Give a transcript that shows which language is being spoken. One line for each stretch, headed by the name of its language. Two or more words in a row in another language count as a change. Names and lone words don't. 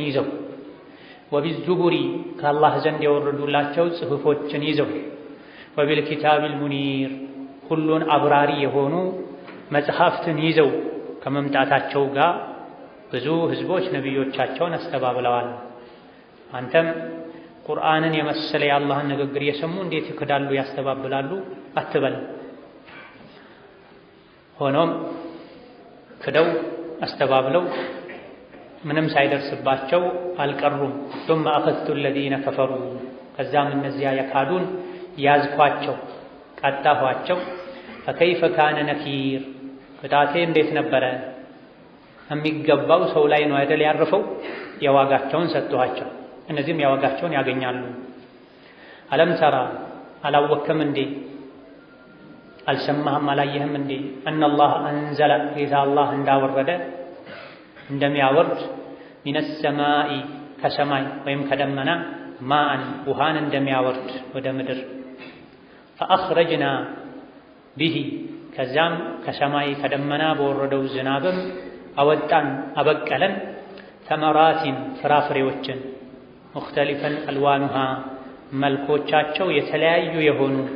Amharic: ይዘው ወቢዙቡሪ ከአላህ ዘንድ የወረዱላቸው ጽሑፎችን ይዘው
Arabic: وبالكتاب المنير
Amharic: ሁሉን አብራሪ የሆኑ መጽሐፍትን ይዘው ከመምጣታቸው ጋር ብዙ ህዝቦች ነቢዮቻቸውን አስተባብለዋል። አንተም ቁርአንን የመሰለ የአላህን ንግግር እየሰሙ እንዴት ይክዳሉ ያስተባብላሉ አትበል። ሆኖም ክደው አስተባብለው ምንም ሳይደርስባቸው አልቀሩም።
Arabic: ثم أخذت الذين كفروا
Amharic: ከዛም እነዚያ የካዱን ያዝኳቸው ቀጣኋቸው።
Arabic: فكيف كان نكير
Amharic: ቅጣቴ እንዴት ነበረ? የሚገባው ሰው ላይ ነው አይደል ያረፈው? የዋጋቸውን ሰጥቷቸው እነዚህም የዋጋቸውን ያገኛሉ።
Arabic: ألم تر
Amharic: አላወቅም እንዴ? አልሰማህም አላየህም እንዴ?
Arabic: أن الله أنزل
Amharic: ጌታ አላህ እንዳወረደ እንደሚያወርድ
Arabic: من السماء
Amharic: ከሰማይ ወይም ከደመና ማአን ውሃን እንደሚያወርድ ወደ ምድር
Arabic: فأخرجنا به
Amharic: ከዛም ከሰማይ ከደመና በወረደው ዝናብም አወጣን አበቀለን ተመራቲን ፍራፍሬዎችን
Arabic: مختلفا ألوانها
Amharic: መልኮቻቸው የተለያዩ የሆኑ